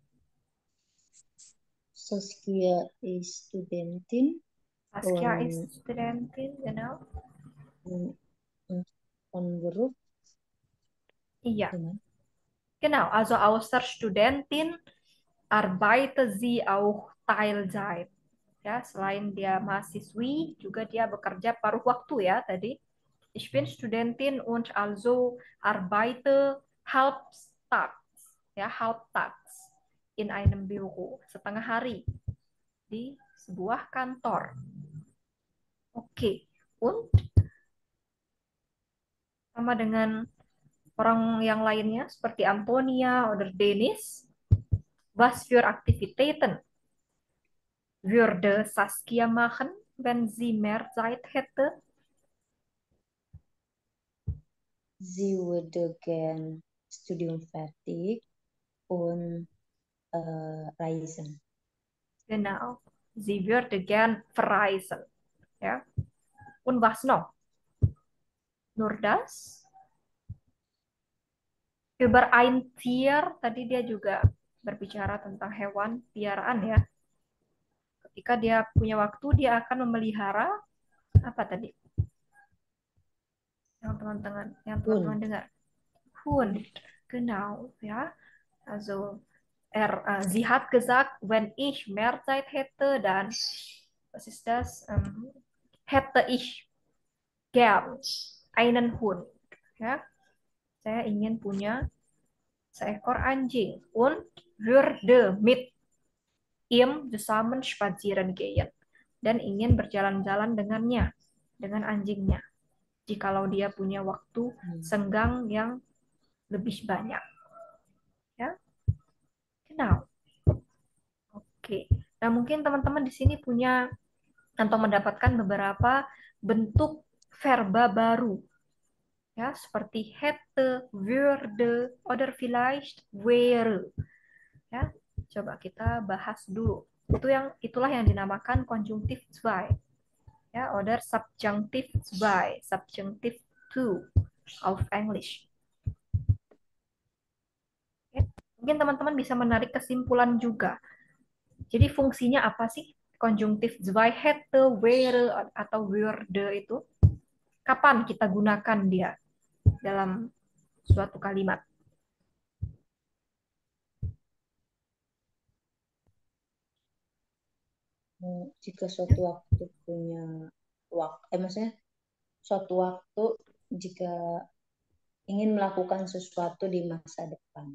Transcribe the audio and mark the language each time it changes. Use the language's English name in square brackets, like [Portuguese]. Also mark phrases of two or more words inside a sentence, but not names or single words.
[German] Saskia ist Studentin. Saskia ist Studentin, genau. Von Beruf. Iya. Genau, also außer Studentin arbeitet sie auch Teilzeit. [Indonesian] Ya, selain dia mahasiswi, juga dia bekerja paruh waktu ya tadi. [German] Ich bin Studentin und also arbeite halbtags, ya halbtags in einem Büro, [Indonesian] setengah hari di sebuah kantor. [German] Oke, und [Indonesian] sama dengan orang yang lainnya seperti [German] Antonia oder Dennis, was für Aktivitäten würde Saskia machen, wenn sie mehr Zeit hätte? Sie würde gern Studium fertig und reisen. Genau, sie würde gern verreisen. Ja. Und was noch? Nur das? Über ein Tier, [Indonesian] tadi dia juga berbicara tentang hewan piaraan ya. Ketika dia punya waktu, dia akan memelihara apa tadi? Yang teman-teman dengar. [German] Hund, genau, ja. Also sie hat gesagt, wenn ich mehr Zeit hätte, dann was ist das? Hätte ich gern einen Hund, [Indonesian] ya. Saya ingin punya seekor anjing. [German] Und würde mit ihm zusammen spazieren gehen. [Indonesian] Dan ingin berjalan-jalan dengannya, dengan anjingnya. Jikalau dia punya waktu senggang yang lebih banyak. [German] Ya, genau. Oke. [Indonesian] Nah, mungkin teman-teman di sini punya atau mendapatkan beberapa bentuk verba baru. Ya, seperti hätte, würde, [German] oder vielleicht wäre. [Indonesian] Ya, coba kita bahas dulu. Itulah yang dinamakan konjungtif zwei. [English] Ya, oder subjunctive zwei, subjunctive to auf English. [Indonesian] Oke. Mungkin teman-teman bisa menarik kesimpulan juga. Jadi fungsinya apa sih konjungtif zwei, hätte, wäre atau würde itu? Kapan kita gunakan dia dalam suatu kalimat? Jika suatu waktu punya maksudnya suatu waktu jika ingin melakukan sesuatu di masa depan.